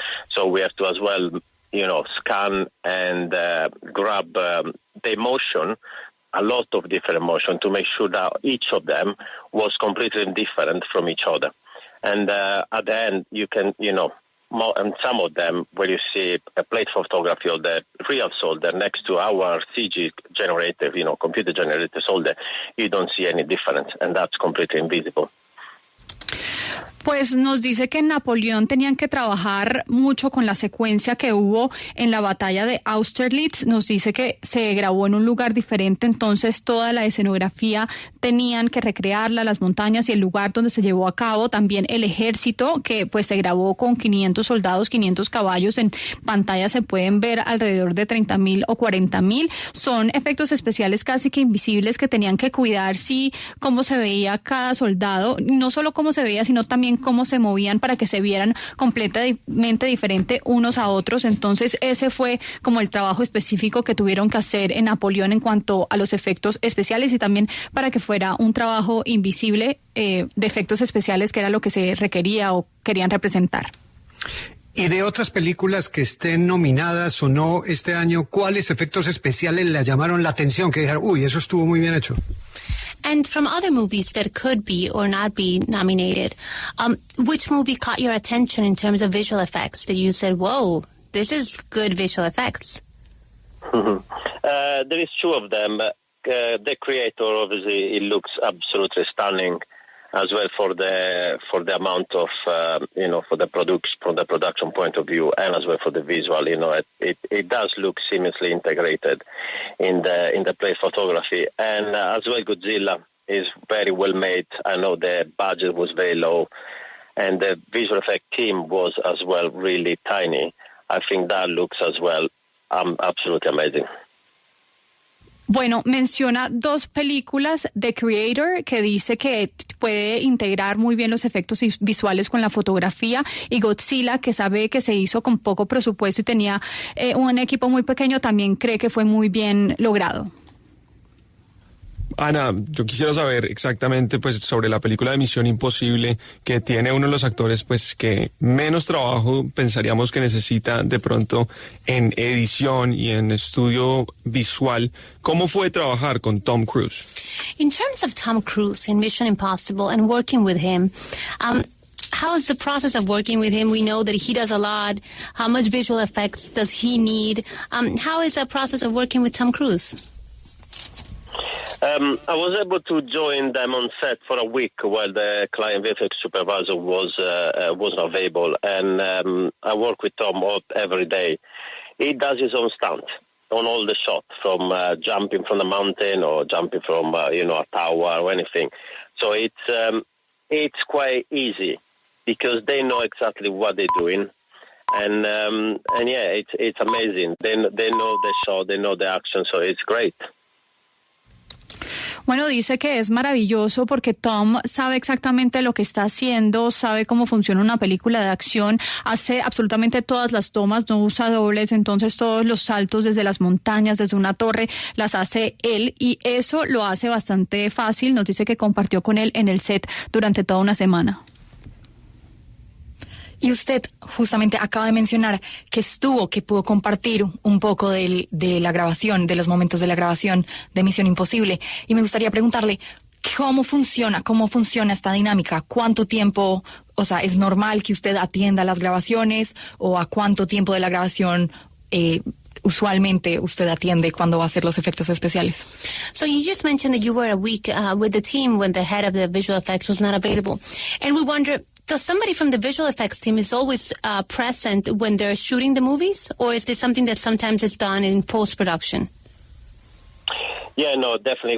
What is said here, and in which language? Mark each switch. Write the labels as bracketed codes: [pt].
[en] So we have to as well, scan and grab the emotion, a lot of different emotion, to make sure that each of them was completely different from each other. And at the end, you can, and some of them, where you see a plate photography of the real soldier next to our CG generated, computer generated soldier, you don't see any difference, and that's completely invisible. [es] Pues nos dice que en Napoleón tenían que trabajar mucho con la secuencia que hubo en la batalla de Austerlitz. Nos dice que se grabó en un lugar diferente, entonces toda la escenografía tenían que recrearla, las montañas y el lugar donde se llevó a cabo. También el ejército, que pues se grabó con 500 soldados, 500 caballos. En pantalla se pueden ver alrededor de 30,000 o 40,000. Son efectos especiales casi que invisibles que tenían que cuidar cómo se veía cada soldado, no solo cómo se veía, sino también cómo se movían para que se vieran completamente diferente unos a otros. Entonces ese fue como el trabajo específico que tuvieron que hacer en Napoleón en cuanto a los efectos especiales, y también para que fuera un trabajo invisible de efectos especiales, que era lo que se requería o querían representar. Y de otras películas que estén nominadas o no este año, ¿cuáles efectos especiales le llamaron la atención? Que dijeron, eso estuvo muy bien hecho. [en] And from other movies that could be or not be nominated, which movie caught your attention in terms of visual effects that you said, whoa, this is good visual effects? There is 2 of them. The creator, obviously, it looks absolutely stunning, as well for the amount of, from the production point of view, and as well for the visual. It does look seamlessly integrated in the plate photography, and as well Godzilla is very well made. I know the budget was very low, and the visual effect team was as well really tiny. I think that looks as well absolutely amazing. [es] Bueno, menciona 2 películas, The Creator, que dice que puede integrar muy bien los efectos visuales con la fotografía, y Godzilla, que sabe que se hizo con poco presupuesto y tenía un equipo muy pequeño, también cree que fue muy bien logrado. Ana, yo quisiera saber exactamente pues sobre la película de Misión Imposible, que tiene uno de los actores pues que menos trabajo pensaríamos que necesita de pronto en edición y en estudio visual. ¿Cómo fue trabajar con Tom Cruise? [en] In terms of Tom Cruise in Mission Impossible and working with him, how is the process of working with him? We know that he does a lot. How much visual effects does he need? How is the process of working with Tom Cruise? I was able to join them on set for a week while the client VFX supervisor was available, and I work with Tom every day. He does his own stunt on all the shots, from jumping from the mountain or jumping from a tower or anything. So it's quite easy because they know exactly what they're doing. And yeah, it's amazing. They know the shot, they know the action, so it's great. [es] Bueno, dice que es maravilloso porque Tom sabe exactamente lo que está haciendo, sabe cómo funciona una película de acción, hace absolutamente todas las tomas, no usa dobles, entonces todos los saltos desde las montañas, desde una torre, las hace él, y eso lo hace bastante fácil. Nos dice que compartió con él en el set durante toda una semana. Y usted justamente acaba de mencionar que pudo compartir un poco de la grabación, de los momentos de la grabación de Misión Imposible. Y me gustaría preguntarle, ¿cómo funciona esta dinámica? ¿Cuánto tiempo, es normal que usted atienda las grabaciones o a cuánto tiempo de la grabación usualmente usted atiende cuando va a hacer los efectos especiales? [en] So you just mentioned that you were a week with the team when the head of the visual effects was not available. And we wonder, does somebody from the visual effects team is always present when they're shooting the movies? Or is this something that sometimes is done in post-production? Yeah, no, definitely.